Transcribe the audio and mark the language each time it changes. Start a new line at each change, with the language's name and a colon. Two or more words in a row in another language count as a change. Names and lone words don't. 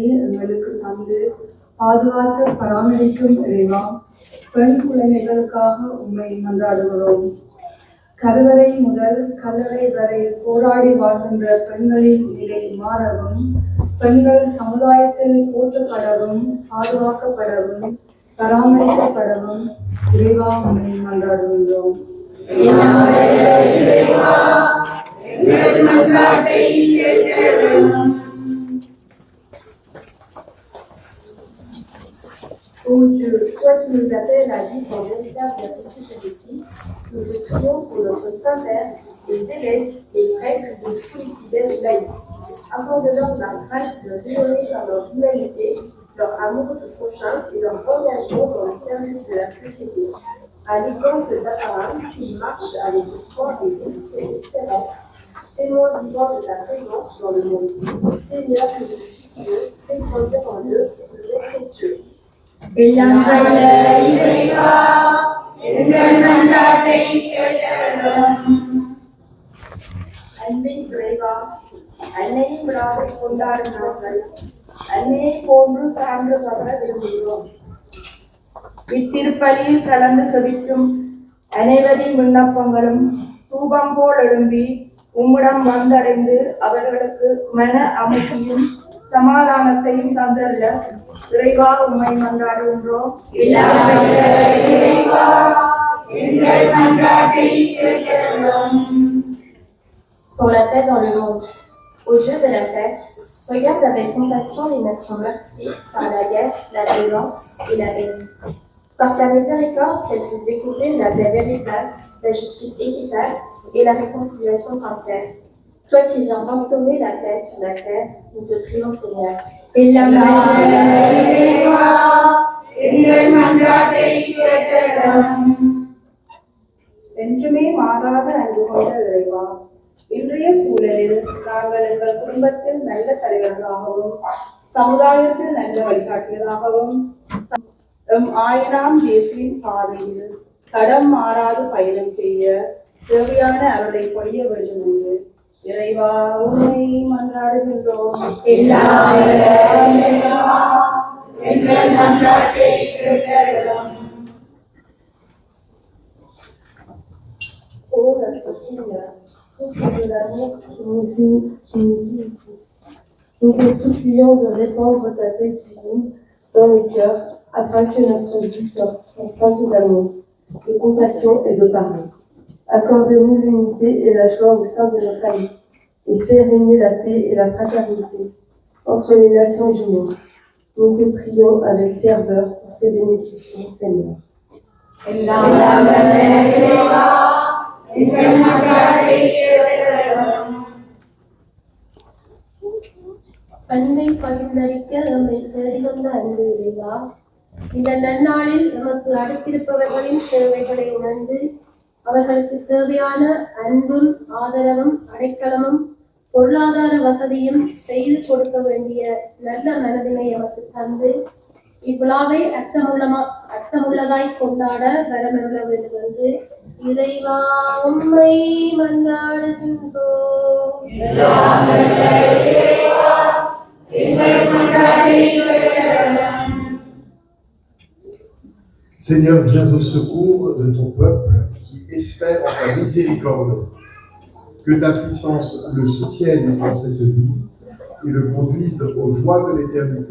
Tamil: எங்களுக்கு தந்து பாதுகாத்து பராமரிக்கும் இறைவா, பெண் குழந்தைகளுக்காக உம்மை மன்றாடுகிறோம். கருவறை முதல் கல்லறை வரை போராடி வாழ்கின்ற பெண்களின் நிலை மாறவும், பெண்கள் சமுதாயத்தில் போற்றப்படவும், பாதுகாக்கப்படவும், பராமரிக்கப்படவும் இறைவா உம்மை மன்றாடுகின்றோம்.
French: Ô Dieu, toi qui nous appelles à vivre en véritable société de vie, nous te prions pour notre Saint-Père, les évêques, les prêtres de tous les fidèles laïcs. Accorde-leur la grâce de rayonner par leur humanité, leur amour du prochain et leur engagement dans le service de la société. À l'exemple d'Abraham, qui marche avec foi et espérance, témoin vivant de ta présence dans le monde. Seigneur, que nous te supplions, fais grandir en eux ce don précieux.
Tamil: எல்லாம் வல்ல இறைவா, எங்கள் மன்றாட்டை கேட்டருளும். அன்பின் இறைவா, அன்னையின் விழாவை கொண்டாடும் நாங்கள் அன்னையை போன்று சான்று பகர விரும்புகிறோம். இத்திருப்பலியில் கலந்து செவிக்கும் அனைவரின் விண்ணப்பங்களும் தூபம் போல் எழும்பி உம்மிடம் வந்தடைந்து அவர்களுக்கு மன அமைதியும் சமாதானத்தையும் தந்தருள இறைவா உம்மை மன்றாடுகின்றோம்.
French: Pour la paix dans le monde. Au Dieu de la paix, regarde avec compassion les nations meurtries par la guerre, la violence et la haine. Par ta miséricorde, qu'elles puissent découvrir la paix véritable, la justice équitable et la réconciliation sincère. Toi qui viens instaurer la paix sur la terre, nous te prions, Seigneur.
Tamil: என்றுமே மாறாத அன்பு கொண்ட இறைவா, இன்றைய சூழலில் நாங்கள் எங்கள் குடும்பத்தில் நல்ல தலைவர்களாகவும் சமுதாயத்தில் நல்ல வழிகாட்டியதாகவும் ஆயிரம் இயேசுவின் பாதையில் தடம் மாறாது பயணம் செய்ய தேவையான அவர்களை பொழிய வேண்டும் என்று இறைவா உம்மை மன்றாடுகின்றோம்.
French: Ô notre Seigneur, source de l'amour qui nous unit tous, nous te supplions de répandre ta paix divine dans nos cœurs afin que notre vie soit empreinte d'amour, de compassion et de pardon. Accorde-nous l'unité et la joie au sein de nos familles et fais régner la paix et la fraternité entre les nations du monde. Nous te prions avec ferveur pour ces bénédictions, Seigneur.
Tamil: அன்பை பகிர்ந்தளிக்க நம்மை தேடிவந்த அன்பு இறைவா, இந்த நன்னாளில் நமக்கு அடுத்திருப்பவர்களின் தேவைகளை உணர்ந்து அவர்களுக்கு தேவையான அன்பும் ஆதரவும் அடைக்கலமும் பொருளாதார வசதியும் செய்து கொடுக்க வேண்டிய நல்ல மனதினை நமக்கு தந்து இவ்விழாவை அர்த்தமுள்ளதாய் கொண்டாட வரமருள வேண்டும் என்று இறைவா உம்மை மன்றாடுகின்றோம்.
French: Seigneur, viens au secours de ton peuple qui espère en ta miséricorde. Que ta puissance le soutienne dans cette vie et le conduise aux joies de l'éternité.